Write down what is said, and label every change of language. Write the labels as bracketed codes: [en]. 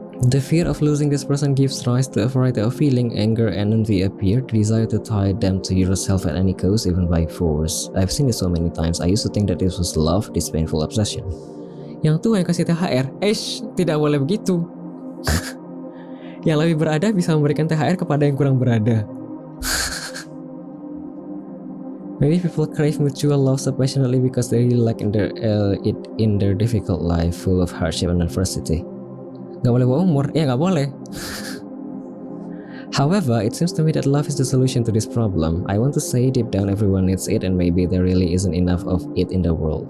[en] The fear of losing this person gives rise to a variety of feeling. Anger and envy appear, the desire to tie them to yourself at any cost, even by force. I've seen this so many times. I used to think that this was love, this painful obsession. [id] Yang tua yang kasih THR, tidak boleh begitu. Yang lebih berada bisa memberikan THR kepada yang kurang berada. [en] Maybe people crave mutual love so passionately because they really like it in their difficult life, full of hardship and adversity. [id] Gak boleh bawa umur? Ya gak boleh. [en] However, it seems to me that love is the solution to this problem. I want to say deep down everyone needs it, and maybe there really isn't enough of it in the world.